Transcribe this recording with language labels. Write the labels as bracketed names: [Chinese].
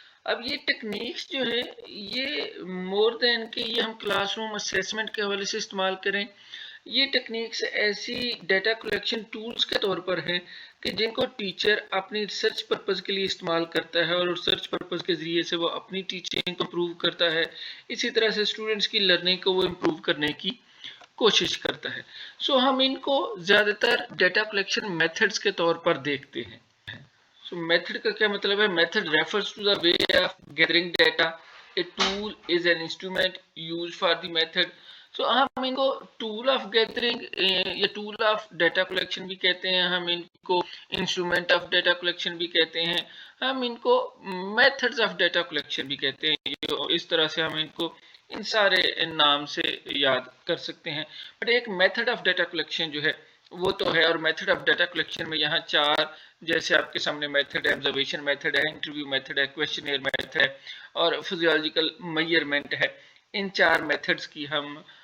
[Urdu] اب یہ ٹیکنیکس جو ہے یہ مور دین کہ یہ ہم کلاس روم اسیسمنٹ کے حوالے سے استعمال کریں، یہ ٹیکنیکس ایسی ڈیٹا کلیکشن ٹولز کے طور پر ہیں کہ جن کو ٹیچر اپنی ریسرچ پرپز کے لیے استعمال کرتا ہے اور ریسرچ پرپز کے ذریعے سے وہ اپنی ٹیچنگ کو امپروو کرتا ہے، اسی طرح سے اسٹوڈنٹس کی لرننگ کو وہ امپروو کرنے کی کوشش کرتا ہے۔ سو ہم ان کو زیادہ تر ڈیٹا کلیکشن میتھڈز کے طور پر دیکھتے ہیں۔ So method کا کیا مطلب ہے؟ [English] Method refers to the way of gathering data. A tool is an instrument used for the method. [Urdu] So ہم ان کو tool of gathering یا tool of data collection بھی کہتے ہیں، ہم ان کو instrument of data collection بھی کہتے ہیں، ہم ان کو methods of data collection بھی کہتے ہیں۔ اس طرح سے ہم ان کو ان سارے نام سے یاد کر سکتے ہیں۔ بٹ ایک میتھڈ آف ڈیٹا کلیکشن جو ہے وہ تو ہے، اور میتھڈ آف ڈیٹا کلیکشن میں یہاں چار جیسے آپ کے سامنے میتھڈ ہے، آبزرویشن میتھڈ ہے، انٹرویو میتھڈ ہے، کویسچنئر میتھڈ ہے اور فزیولوجیکل میئرمنٹ ہے۔ ان چار میتھڈز کی ہم